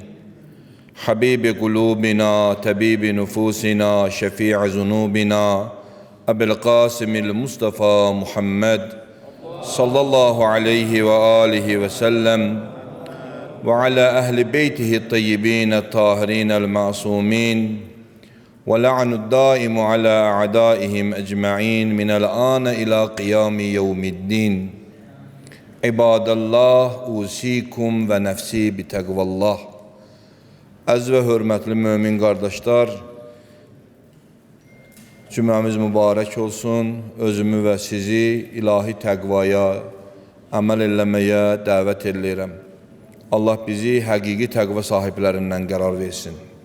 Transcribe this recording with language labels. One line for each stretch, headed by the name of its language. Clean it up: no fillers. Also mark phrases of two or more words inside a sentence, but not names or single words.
Arabic: حبيب قلوبنا، طبيب نفوسنا، شفيع ذنوبنا، أبي القاسم المصطفى محمد صلى الله عليه وآله وسلم وعلى أهل بيته الطيبين الطاهرين المعصومين واللعن الدائم على أعدائهم أجمعين من الآن إلى قيام يوم الدين. عباد الله، أوصيكم ونفسي بتقوى الله.
Azerbaijani: Əziz və hörmətli mömin qardaşlar, cümləmiz mübarək olsun. Özümü və sizi ilahi təqvaya, əməl eləməyə dəvət edirəm. Allah bizi həqiqi təqva sahiblərindən qərar versin.